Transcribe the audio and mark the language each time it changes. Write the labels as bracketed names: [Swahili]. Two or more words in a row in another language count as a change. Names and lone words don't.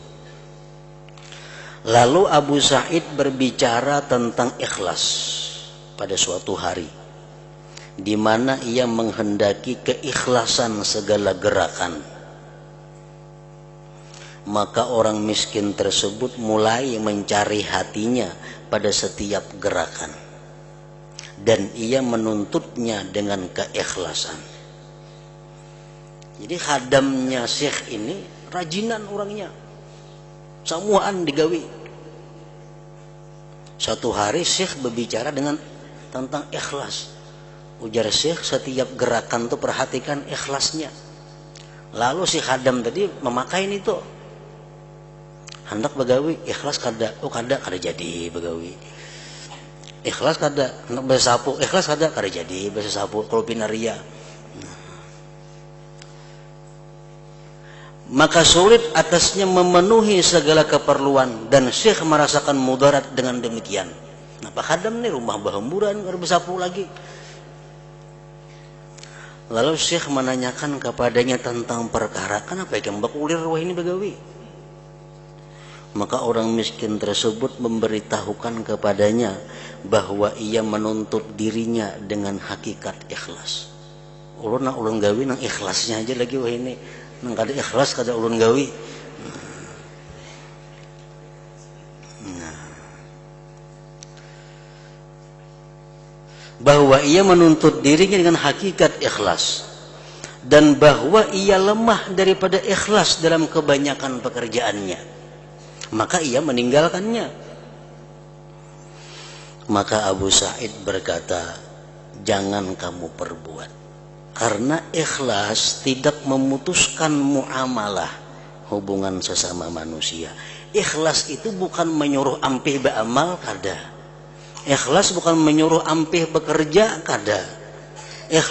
[Indonesian] Lalu Abu Sa'id berbicara tentang ikhlas pada suatu hari, di mana ia menghendaki keikhlasan segala gerakan. Maka orang miskin tersebut mulai mencari hatinya pada setiap gerakan, dan ia menuntutnya dengan keikhlasan. [Banjar] Jadi khadamnya syekh ini rajinan orangnya, samuaan digawi. [Indonesian] Satu hari syekh berbicara tentang ikhlas. [Banjar] Ujar syekh, setiap gerakan tuh perhatikan ikhlasnya. Lalu si khadam tadi memakai itu, hendak begawi ikhlas kada, kada jadi begawi. Ikhlas kada, hendak bersapu ikhlas kada jadi bersapu kalau pinaria. [Indonesian] Maka sulit atasnya memenuhi segala keperluan dan syekh merasakan mudarat dengan demikian. [Banjar] Nah Pak khadam nih rumah bahemburan kada bersapu lagi. [Indonesian] Lalu syekh menanyakan kepadanya tentang perkara, kenapa yang [Banjar] bakulir wah ini begawi? [Indonesian] Maka orang miskin tersebut memberitahukan kepadanya bahwa ia menuntut dirinya dengan hakikat ikhlas. [Banjar] Ulun gawi nang ikhlasnya aja lagi wah ini, nang kada ikhlas kada ulun gawi. [Indonesian] Bahwa ia menuntut dirinya dengan hakikat ikhlas, dan bahwa ia lemah daripada ikhlas dalam kebanyakan pekerjaannya, maka ia meninggalkannya. Maka Abu Sa'id berkata, jangan kamu perbuat, karena ikhlas tidak memutuskan muamalah, hubungan sesama manusia. [Banjar] Ikhlas itu bukan menyuruh ampih beramal kada. Ikhlas bukan menyuruh ampih bekerja kada.